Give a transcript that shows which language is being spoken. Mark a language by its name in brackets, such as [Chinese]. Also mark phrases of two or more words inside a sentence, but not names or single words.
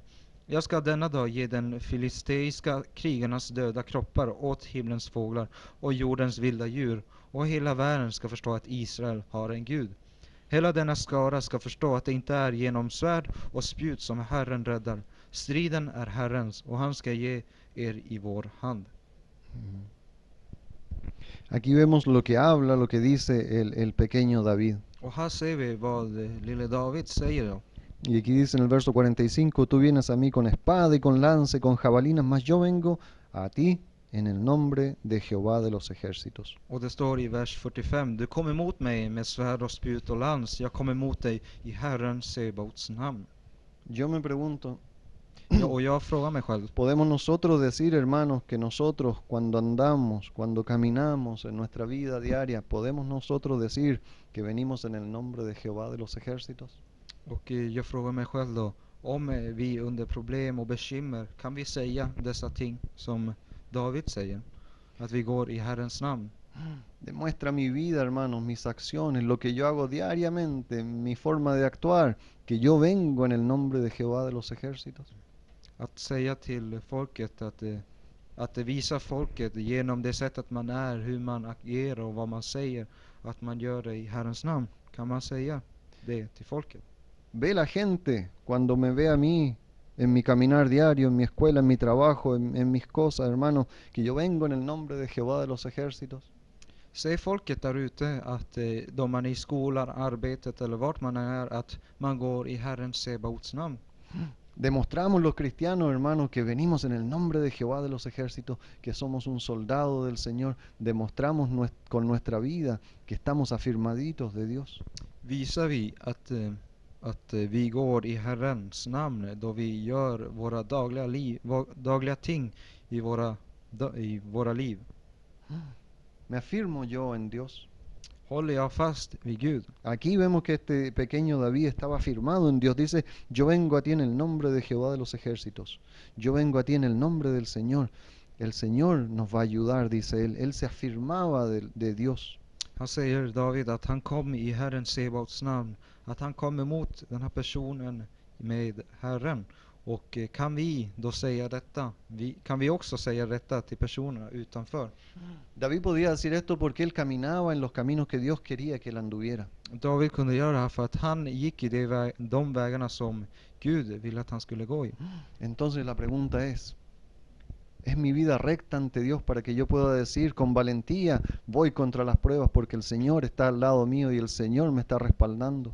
[Swedish] Jag ska denna dag ge den filisteiska krigarnas döda kroppar åt himlens fåglar och jordens vilda djur, och hela världen ska förstå att Israel har en Gud. Hela denna skara ska förstå att det inte är genom svärd och spjut som Herren räddar. Striden är Herrens och han ska ge er i vår hand. [Spanish] Aquí vemos lo que habla, lo que dice el pequeño David. [Swedish] Och här ser vi vad lille David säger då. [Spanish] Y aquí dice en el verso 45, tú vienes a mí con espada y con lanza y con jabalinas, mas yo vengo a ti en el nombre de Jehová de los ejércitos. [Swedish] Och det står i vers 45: Du kom emot mig med svärd och spjut och lans. Jag kom emot dig i Herren Sebaots namn. [Spanish] Yo me pregunto, [Swedish] Och jag frågar mig själv, [Spanish] ¿podemos nosotros decir, hermanos, que nosotros cuando andamos, cuando caminamos en nuestra vida diaria, podemos nosotros decir que venimos en el nombre de Jehová de los ejércitos? [Swedish] och jag frågar mig själv då, om vi under problem och bekymmer, kan vi säga dessa ting som David säger? Att vi går i Herrens namn. [Spanish] Demuestra mi vida, hermanos, mis acciones, lo que yo hago diariamente, mi forma de actuar, que yo vengo en el nombre de Jehová de los ejércitos. [Swedish] Att säga till folket att det visar folket genom det sättet man är, hur man agerar och vad man säger, att man gör det i Herrens namn. Kan man säga det till folket? [Spanish] Ve la gente cuando me ve a mí en mi caminar diario, en mi escuela, en mi trabajo, en mis cosas, hermanos, que yo vengo en el nombre de Jehová de los ejércitos. [Swedish] Säg folket där ute att då man är i skolan, arbetet eller vart man är, att man går i Herren Sebaots namn. [Spanish] Demostramos los cristianos, hermanos, que venimos en el nombre de Jehová de los ejércitos, que somos un soldado del Señor. Demostramos con nuestra vida que estamos afirmaditos de Dios. [Swedish] Visar vi att vi går i Herrens namn då vi gör våra dagliga ting i våra liv. [Spanish] Me afirmo yo en Dios. [Swedish] Håller jag fast vid Gud? [Spanish] Aquí vemos que este pequeño David estaba afirmado en Dios. Dice, yo vengo a ti en el nombre de Jehová de los ejércitos. Yo vengo a ti en el nombre del Señor. El Señor nos va a ayudar, dice él. Él se afirmaba de Dios. [Swedish] Han säger David att han kom i Herren Sebaots namn. Att han kom emot den här personen med Herren. Och kan vi då säga detta? Kan vi också säga detta till personerna utanför? [Spanish] David podía decir esto porque él caminaba en los caminos que Dios quería que él anduviera. [Swedish] David kunde göra det här för att han gick i de vägarna som Gud ville att han skulle gå i. [Spanish] Entonces la pregunta es, Es mi vida recta ante Dios para que yo pueda decir con valentía, voy contra las pruebas porque el Señor está al lado mío y el Señor me está respaldando.